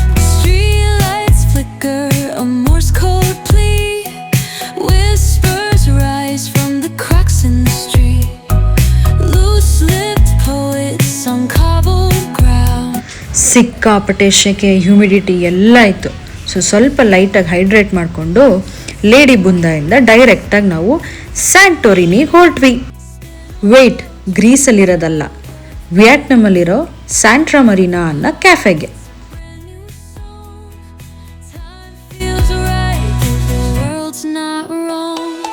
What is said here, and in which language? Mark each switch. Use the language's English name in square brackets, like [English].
[English] Street lights flicker, a Morse code plea. Whispers rise from the cracks in the street. Loose-lipped poets on cobbled ground. [Kannada] ಸಿಕ್ಕಾಪಟ್ಟೆ ಶೆಕೆ, humidity ಎಲ್ಲ ಇತ್ತು. So ಸ್ವಲ್ಪ ಲೈಟಾಗಿ hydrate ಮಾಡಿಕೊಂಡು lady ಬುಂದಾಯಿಂದ ಡೈರೆಕ್ಟಾಗಿ ನಾವು ಸ್ಯಾಂಟೋರಿನಿಗೆ ಹೊರಟ್ವಿ. ವೇಟ್, ಗ್ರೀಸಲ್ಲಿರೋದಲ್ಲ, ವಿಯೆಟ್ನಾಮಲ್ಲಿರೋ ಸ್ಯಾಂಟ್ರಾ ಮರೀನಾ ಅನ್ನೋ ಕ್ಯಾಫೆಗೆ. [English] Feels right, the world's not wrong.